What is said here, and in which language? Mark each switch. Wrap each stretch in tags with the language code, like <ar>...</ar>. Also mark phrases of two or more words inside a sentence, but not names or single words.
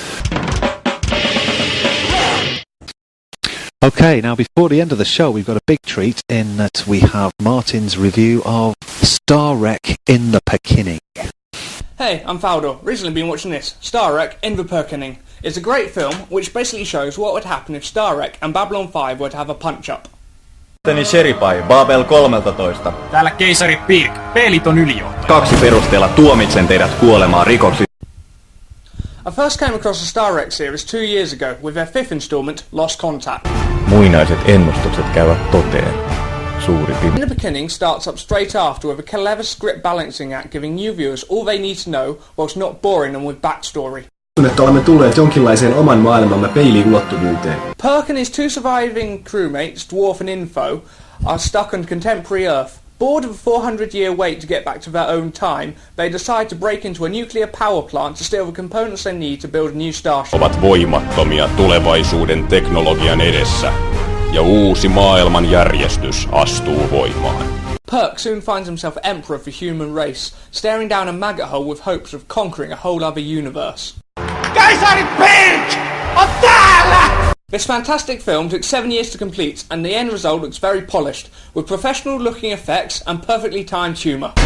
<en>Okay, now before the end of the show, we've got a big treat in that we have Martin's review of Star Wreck in the Pekinning. Hey, I'm Faldor. Recently been watching this, Star Wreck in the Pekinning. It's a great film which basically shows what would happen if Star Wreck and Babylon 5 were to have a punch-up.</en> <fi>Sheripai, Babel 13. Täällä keisari Pirk, pelit on ylijohtaja. 2 perusteella tuomitsen teidät kuolemaan rikoksi.</fi> <en>I first came across the Star Wreck series 2 years ago with their 5th installment, Lost Contact.</en> <fi>Muinaiset ennustukset käyvät toteen. Suuri</fi> <en>In the Beginning starts up straight after with a clever script balancing act giving new viewers all they need to know whilst not boring them with backstory.</en> <fi>Että olemme tulleet jonkinlaiseen oman maailmamme peiliulottuvuuteen.</fi> <en>Perk and his two surviving crewmates, Dwarf and Info, are stuck on contemporary Earth. Bored of a 400-year wait to get back to their own time, they decide to break into a nuclear power plant to steal the components they need to build a new starship.</en> <fi>Ovat voimattomia tulevaisuuden teknologian edessä, ja uusi maailmanjärjestys astuu voimaan.</fi> <en>Perk soon finds himself emperor of the human race, staring down a maggot hole with hopes of conquering a whole other universe.</en> <fi>Keisarin piik! On täällä!</fi> <en>This fantastic film took 7 years to complete, and the end result looks very polished, with professional-looking effects and perfectly timed humour.</en>